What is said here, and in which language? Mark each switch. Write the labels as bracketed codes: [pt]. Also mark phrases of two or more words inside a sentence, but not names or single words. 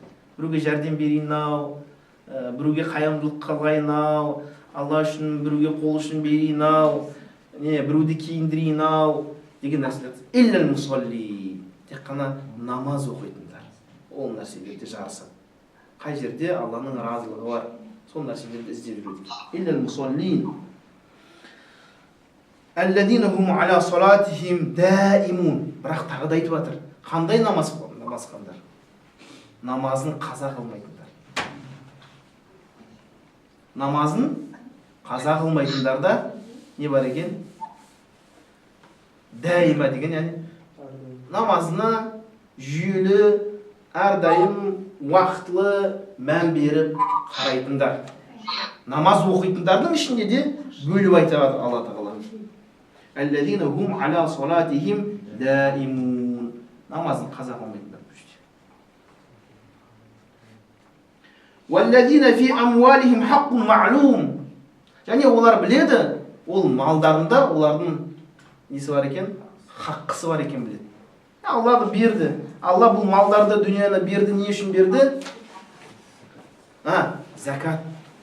[kk] Біреуге жәрдем берейін-ау, біреуге қайырымдылық қылайын-ау, Алла үшін біреуге қол үшін берейін-ау, біреуді киіндірейін-ау деген нәрселер. [ar] إلا المصلي. [kk] Тек қана намаз оқитындар. Ол нәрселерде жарысады. Қай жерде Алланың разылығы бар, сол нәрселерді іздеп жүреді. [ar] إلا المصلين. الذين هم على صلاتهم دائمون. [kk] Бірақ тағы да айтып жатыр. Қандай намаз қылғандар? Намазын қаза қылмайтындар. Намазын қаза қылмайтындарда не бар екен? Даима деген, яғни намазына жүйелі, әрдайым уақытлы мән беріп қарайтындар. Намаз оқитындардың ішінде де бөліп айтады Алла Тағала. [ar] الذين هم على صلاتهم دائمون. [kk] Намазын қаза қылмайтындар. [ar] والذين في أموالهم حق معلوم. [kk] Және олар біледі, ол малдарында олардың несі бар екен? Хаққысы бар екен біледі. Алла берді. Алла бұл малдарды, дүнияны берді. Не үшін берді? Закат